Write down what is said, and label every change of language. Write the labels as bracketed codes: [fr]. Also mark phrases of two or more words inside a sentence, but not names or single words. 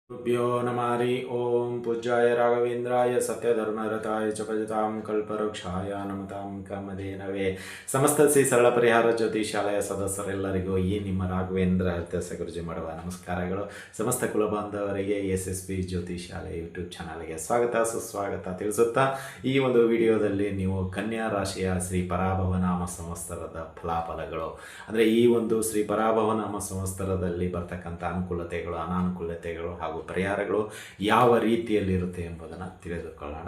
[sa] गुरुभ्यो नमः ओं पूज्याय राघवेन्द्राय सत्यधर्मरताय च भजतां कल्पवृक्षाय नमतां कामधेनವೇ [kn] ಸಮಸ್ತ ಶ್ರೀ ಸರಳ ಪರಿಹಾರ ಜ್ಯೋತಿಷಾಲಯ ಸದಸ್ಯರೆಲ್ಲರಿಗೂ ಈ ನಿಮ್ಮ ರಾಘವೇಂದ್ರ ಅತ್ಯಸ ಗುರುಜಿ ಮಾಡುವ ನಮಸ್ಕಾರಗಳು. ಸಮಸ್ತ ಕುಲಬಾಂಧವರಿಗೆ SSB ಜ್ಯೋತಿಷಾಲಯ ಯೂಟ್ಯೂಬ್ ಚಾನಲ್ಗೆ ಸ್ವಾಗತ ಸುಸ್ವಾಗತ ತಿಳಿಸುತ್ತಾ ಈ ಒಂದು ವಿಡಿಯೋದಲ್ಲಿ ನೀವು ಕನ್ಯಾ ರಾಶಿಯ ಶ್ರೀ ಪರಾಭವನಾಮ ಸಂವತ್ಸರದ ಫಲಾಫಲಗಳು ಅಂದರೆ ಈ ಒಂದು ಶ್ರೀ ಪರಾಭವನಾಮ ಸಂವತ್ಸರದಲ್ಲಿ ಬರ್ತಕ್ಕಂಥ ಅನುಕೂಲತೆಗಳು ಅನಾನುಕೂಲತೆಗಳು ಹಾಗೂ ಪರಿಹಾರಗಳು ಯಾವ ರೀತಿಯಲ್ಲಿರುತ್ತೆ ಎಂಬುದನ್ನು ತಿಳಿದುಕೊಳ್ಳೋಣ.